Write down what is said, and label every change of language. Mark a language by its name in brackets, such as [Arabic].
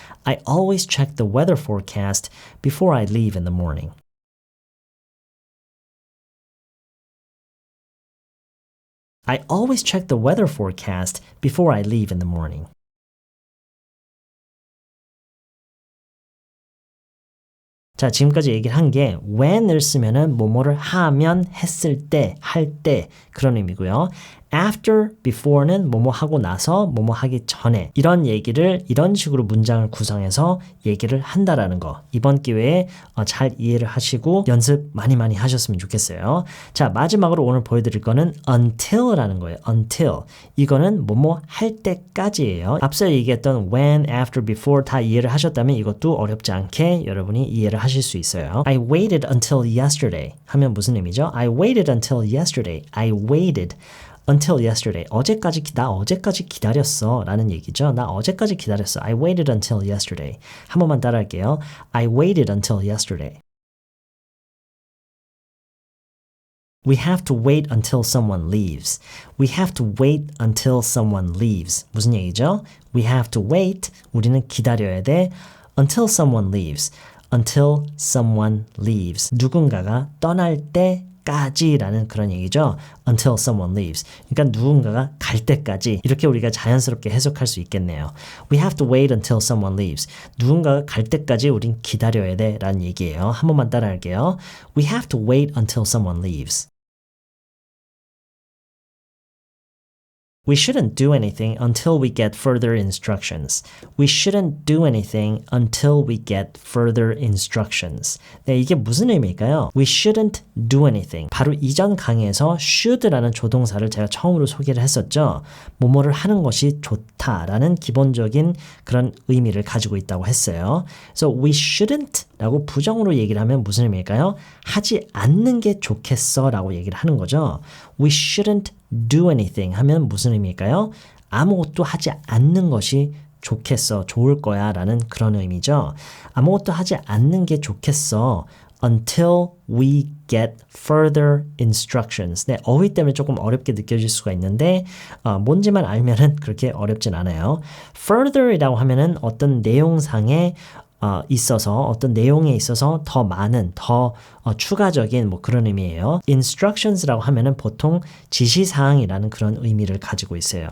[English] I always check the weather forecast before I leave in the morning. I always check the weather forecast before I leave in the morning. [Korean] 자, 지금까지 얘기를 한 게 when을 쓰면은 뭐뭐를 하면, 했을 때, 할 때 그런 의미고요. after, before는 뭐뭐 하고 나서, 뭐뭐 하기 전에 이런 얘기를 이런 식으로 문장을 구성해서 얘기를 한다라는 거. 이번 기회에 잘 이해를 하시고 연습 많이 하셨으면 좋겠어요. 자, 마지막으로 오늘 보여드릴 거는 until라는 거예요. until. 이거는 뭐뭐 할 때까지예요. 앞서 얘기했던 when, after, before 다 이해를 하셨다면 이것도 어렵지 않게 여러분이 이해를 하실 수 있어요. [English] I waited until yesterday [Korean] 하면 무슨 의미죠? [English] I waited until yesterday. I waited until yesterday. [Korean] 나 어제까지 기다렸어 라는 얘기죠. 나 어제까지 기다렸어. [English] I waited until yesterday. [Korean] 한 번만 따라할게요. [English] I waited until yesterday. We have to wait until someone leaves. We have to wait until someone leaves. [Korean] 무슨 얘기죠? [English] We have to wait. [Korean] 우리는 기다려야 돼. [English] Until someone leaves. Until someone leaves. [Korean] 누군가가 떠날 때까지라는 그런 얘기죠. [English] Until someone leaves. [Korean] 그러니까 누군가가 갈 때까지 이렇게 우리가 자연스럽게 해석할 수 있겠네요. [English] We have to wait until someone leaves. [Korean] 누군가가 갈 때까지 우린 기다려야 돼 라는 얘기예요. 한 번만 따라할게요. [English] We have to wait until someone leaves. We shouldn't do anything until we get further instructions. We shouldn't do anything until we get further instructions. [Korean] 네, 이게 무슨 의미일까요? [English] We shouldn't do anything. [Korean] 바로 이전 강의에서 should라는 조동사를 제가 처음으로 소개를 했었죠. 뭐뭐를 하는 것이 좋다라는 기본적인 그런 의미를 가지고 있다고 했어요. [English] So we shouldn't [Korean] 라고 부정으로 얘기를 하면 무슨 의미일까요? 하지 않는 게 좋겠어 라고 얘기를 하는 거죠. [English] We shouldn't do anything [Korean] 하면 무슨 의미일까요? 아무것도 하지 않는 것이 좋겠어, 좋을 거야 라는 그런 의미죠. 아무것도 하지 않는 게 좋겠어 [English] until we get further instructions. [Korean] 네, 어휘 때문에 조금 어렵게 느껴질 수가 있는데 뭔지만 알면은 그렇게 어렵진 않아요. further이라고 하면은 어떤 내용상의 있어서 어떤 내용에 있어서 더 많은 더 추가적인 뭐 그런 의미예요. instructions라고 하면은 보통 지시사항이라는 그런 의미를 가지고 있어요.